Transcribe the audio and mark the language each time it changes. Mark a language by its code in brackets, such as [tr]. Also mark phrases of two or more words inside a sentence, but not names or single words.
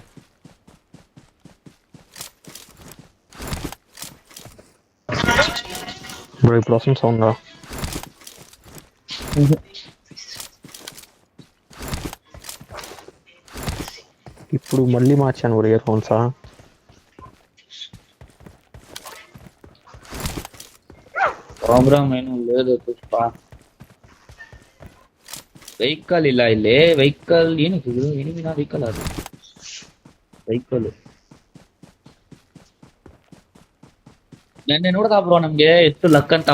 [te] బ్రో ఇప్పుడు వస్తుంది సౌండ్. ఇప్పుడు మళ్ళీ మార్చాను బ్రో ఇయర్ ఫోన్సా. [kn] ಪ್ರಾಬ್ಲಮ್ ಏನು లేదు ಪುಷ್ಪ. ವೆಹಿಕಲ್ ಇಲ್ಲ ಇಲ್ಲಿ. ವೆಹಿಕಲ್ ಏನಿದೆ? ಏನಿನ ವೆಹಿಕಲ್ ಅದು ವೆಹಿಕಲ್ ನೆನ್ನೆ ನೋಡ್ದ ಬ್ರೋ ನಮ್ಗೆ ಎಷ್ಟು ಲಕ್ ಅಂತ.